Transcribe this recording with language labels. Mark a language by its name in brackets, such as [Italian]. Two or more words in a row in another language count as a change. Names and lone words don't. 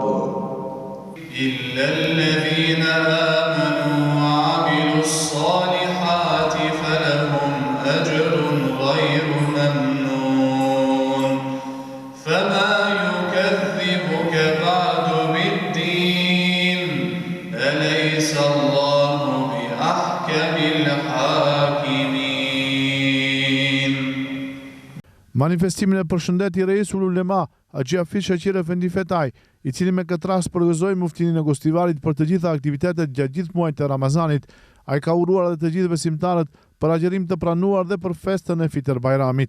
[Arabic] إلا الذين آمنوا وعملوا الصالحات فلهم أجر غير ممنون فما يكذبك بعد بالدين أليس الله بأحكم الحاكمين. [Albanian] Manifestimin e përshëndeti Reisul Ulema Haxhi Hafiz Shaqir Efendi Fetaj, i cili me këtë rast përgëzoi Muftinin e Gostivarit për të gjitha aktivitetet gjatë gjithë muajit të Ramazanit. Ai ka uruar edhe të gjithë besimtarët për agjerim të pranuar dhe për festën e Fitr Bajramit.